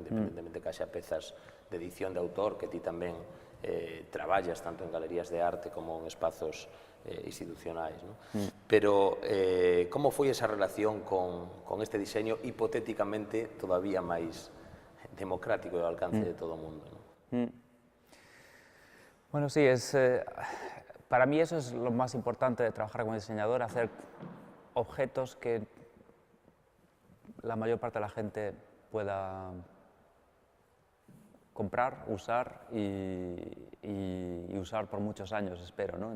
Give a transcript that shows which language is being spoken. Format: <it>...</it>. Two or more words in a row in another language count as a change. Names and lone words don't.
<gl>Independentemente que haxa pezas de edición de autor que ti tamén traballas tanto en galerías de arte como en espazos institucionais, non? Pero como foi esa relación con este diseño hipotéticamente todavía máis democrático e ao alcance de todo o mundo, non?</gl> <es>Bueno, sí, para mí eso es lo más importante de trabajar como diseñador, hacer objetos que la mayor parte de la gente pueda comprar, usar y usar por muchos años, espero, ¿no?</es>